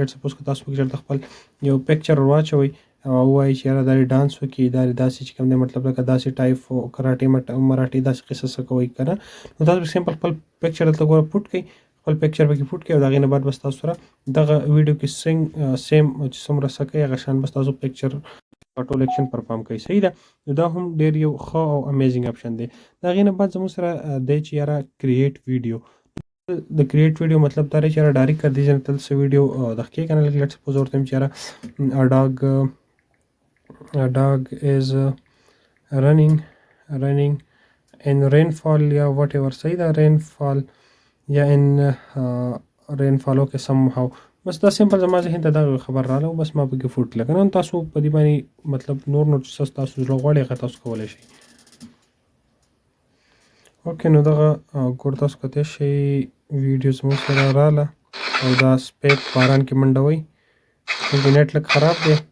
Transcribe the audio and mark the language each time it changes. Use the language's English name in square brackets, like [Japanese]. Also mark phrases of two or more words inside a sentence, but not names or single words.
[English] let's suppose [Pashto] که تاسو پکې چېرته خپل یو پکچر ور واچوئ او ووایئ چې یاره دا دې ډانس وکړي، دا دې داسې چې کوم دی مطلب لکه داسې ټایپ کراټې مراټې داسې قصه څه کوئ که نه، نو تاسو سمپل خپل پکچر دلته ګوره پوټ کړئ، خپل پکچر پکې پوټ کړئ او د هغې نه بعد بس تاسو سره دغه ویډیو کې سیم چې څومره څه کوي هغه شان بس تاسو پکچر ټول [English] action perform [Pashto] کوي. صحیح ده، نو دا هم ډېر یو ښه او امیزینګ اپشن دی. د هغې نه بعد زموږ سره دی چې یاره [English] create video. [Pashto] د [English] create video [Pashto] مطلب دا دی چې یاره ډایرکټ [Urdu] کر دیجیے [Pashto] تل څه ویډیو دغه کې که نه، [English] let's suppose [Pashto] ورته وایم چې یاره [English] dog is running in rainfall [Pashto] یا whatever. صحیح ده، [English] rainfall یا in rainfall اوکې somehow. [Pashto] بس دا سمپل زما ذهن ته دغه خبر راغله، بس ما پکې فوټ کړه. که نه تاسو په دې باندې مطلب نور څه تاسو زړه غواړي هغه تاسو کولی شئ. اوکې نو دغه ګور تاسو کتلی شئ ویډیو زموږ سره راغله او دا سپی په باران کې منډه وهي، چونکې نیټ لږ خراب دی.